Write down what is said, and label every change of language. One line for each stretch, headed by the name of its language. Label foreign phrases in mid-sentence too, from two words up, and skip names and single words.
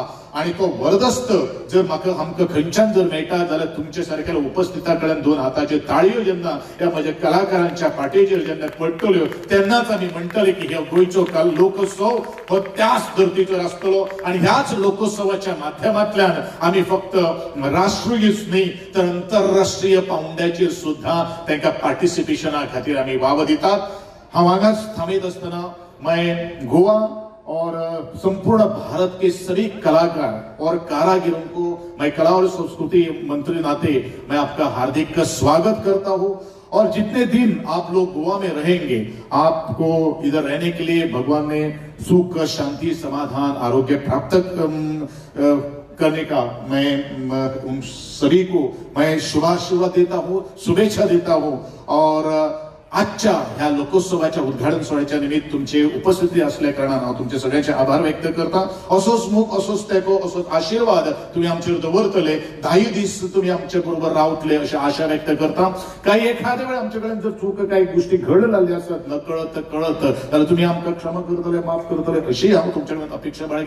Konkani: आणि तो वरदस्त जर म्हाका आमकां खंयच्यान जर मेळटा जाल्यार तुमचे सारक्या उपस्थिता कडेन दोन हाताच्यो ताळयो जेन्ना ह्या म्हज्या कलाकारांच्या पाठयेचेर जेन्ना पडटल्यो तेन्नाच आमी म्हणटले की ह्या गोंयचो लोकोत्सव हो त्याच धर्तीचेर आसतलो. आणि ह्याच लोकोत्सवाच्या माध्यमांतल्यान आमी फक्त राष्ट्रीयच न्ही तर आंतरराष्ट्रीय पावंड्याचेर सुद्धा तांकां पार्टिसिपेशना खातीर आमी वाव दितात. हांव हांगाच थांबयत आसतना
Hindi: मैं गोवा और संपूर्ण भारत के सभी कलाकार और कारागिरों को मैं कला और संस्कृति मंत्री नाते मैं आपका हार्दिक स्वागत करता हूं. और जितने दिन आप लोग गोवा में रहेंगे आपको इधर रहने के लिए भगवान ने सुख, शांति, समाधान, आरोग्य प्राप्त करने का मैं उन सभी को मैं शुभाशीर्वाद देता हूँ, शुभेच्छा देता हूँ।
Marathi: और आजच्या ह्या लोकोत्सवाच्या उद्घाटन सोहळ्याच्या निमित्त तुमचे उपस्थिती असल्या कारणानं तुमचे सगळ्यांचे आभार व्यक्त करता।
Konkani: असोच मुख असोच तेको असोच आशीर्वाद तुम्ही आमचेर दवरतले, 10 दीस तुम्ही आमच्या बरोबर रावतले अशी आशा व्यक्त करता।
Marathi: काही एखाद्या वेळा आमच्याकडे जर चूक काही गोष्टी घडलेल्या असतात नकळत कळत तर तुम्ही आमका क्षमा करतले, माफ करतले अशी हांव तुमच्याकडे अपेक्षा बाळगिता।